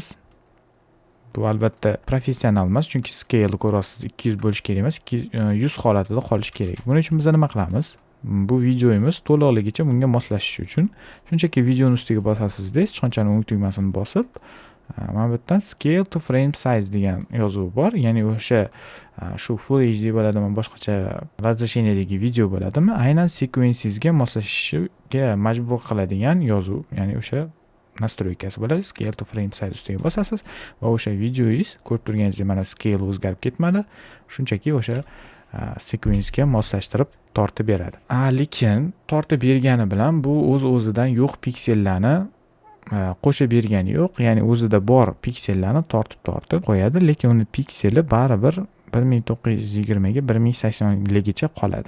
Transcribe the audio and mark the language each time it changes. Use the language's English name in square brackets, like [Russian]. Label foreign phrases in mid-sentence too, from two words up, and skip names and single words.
[Uzbek] Bu albatta professional emas, chunki scale ko'rasiz 200 bo'lish kerak emas, 100 holatida qolish kerak. Buning uchun biz nima qilamiz? Bu videomiz to'liqligicha bunga moslashishi uchun shunchaki videoni ustiga bosasizda, hech qanchani o'ng tugmasini bosib, mana bu yerdan [English] scale to frame size [Uzbek] degan yozuv bor. Ya'ni o'sha shu Full HD bo'ladimi, boshqacha razresheniyadagi video bo'ladimi, aynan sekvensingizga moslashishga majbur qiladigan yozuv, ya'ni o'sha nastroykasi bo'ladi. [English] Scale to frame size [Uzbek] ustiga bosasiz va o'sha videoingiz ko'rib turganingizdek mana scale o'zgarib ketmadi. Shunchaki o'sha sekvensga moslashtirib tortib beradi. Lekin tortib bergani bilan bu o'z-o'zidan yo'q piksellarni qo'shib bergani yo'q. Ya'ni o'zida bor piksellarni tortib qo'yadi, lekin uni pikseli baribir 1920 ga 1080 ligicha qoladi.